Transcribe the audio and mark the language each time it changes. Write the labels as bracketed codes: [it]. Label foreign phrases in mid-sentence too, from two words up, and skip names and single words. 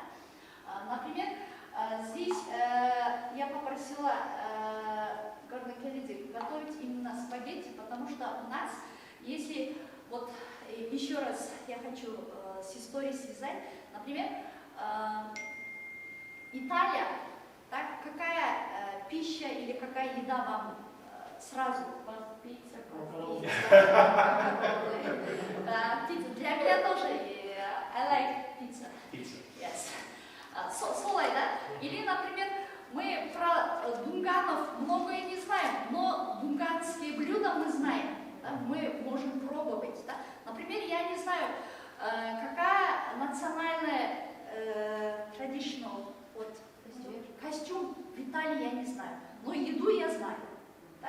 [ru] Например, здесь я попросила Гордона Кеннеди готовить именно спагетти, потому что у нас, если, вот еще раз я хочу с историей связать, например, Италия, так, какая пища или какая еда вам сразу? Пицца, пицца. Для меня тоже [en] I like pizza. Yes. [kk] Солай, да? [ru] Или, например, мы про дунганов многое не знаем, но дунганские блюда мы знаем, да? Мы можем пробовать. Да? Например, я не знаю, какая национальная traditional вот, костюм в Италии я не знаю, но еду я знаю. Да?